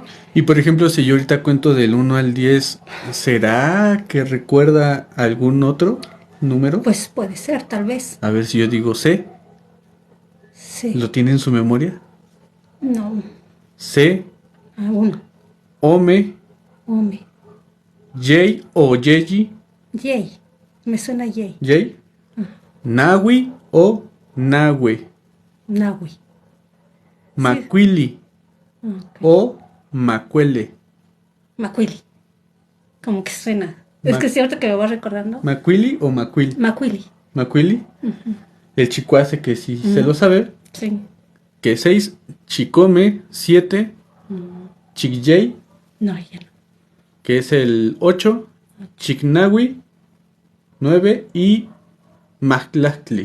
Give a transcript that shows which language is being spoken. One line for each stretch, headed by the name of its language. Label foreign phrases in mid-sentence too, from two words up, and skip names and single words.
Spanish: Y por ejemplo, si yo ahorita cuento del 1 al 10, ¿será que recuerda algún otro número? Pues puede ser, tal vez. A ver si yo digo C, Sí, ¿lo tiene en su memoria? no, C, a uno, Ome, hombre. J o Yeji, Yay, me suena Yay, J, Nawi o Nahue, Nahui. Sí, Maquili ok. o Macuele. Macuili, como que suena. Es Ma- que es cierto que me voy recordando. ¿Maquili o Macuil? Macuili. Macuili, el chicuace que sí se lo sabe, Sí. que 6, Chicome 7, Chigjay, No, ya no. que es el 8, Chignawi 9 y Mactlactli